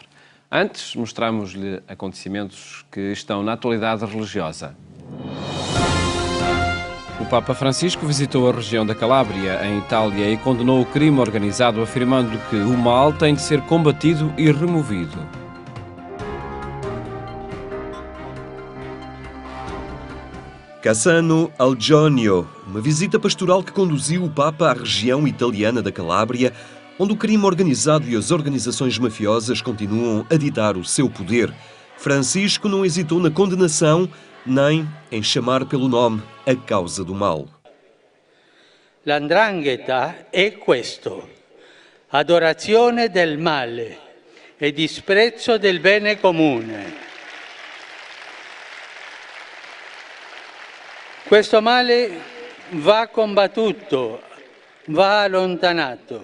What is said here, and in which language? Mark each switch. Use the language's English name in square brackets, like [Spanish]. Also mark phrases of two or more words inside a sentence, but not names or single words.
[Portuguese] Antes, mostramos-lhe acontecimentos que estão na atualidade religiosa. O Papa Francisco visitou a região da Calábria, em Itália, e condenou o crime organizado, afirmando que o mal tem de ser combatido e removido. Cassano al Jonio, uma visita pastoral que conduziu o Papa à região italiana da Calábria, onde o crime organizado e as organizações mafiosas continuam a ditar o seu poder. Francisco não hesitou na condenação, nem em chamar pelo nome a causa do mal. [Italian] L'andrangheta è questo: adorazione del male e disprezzo del bene comune. Questo male va combattuto, va allontanato.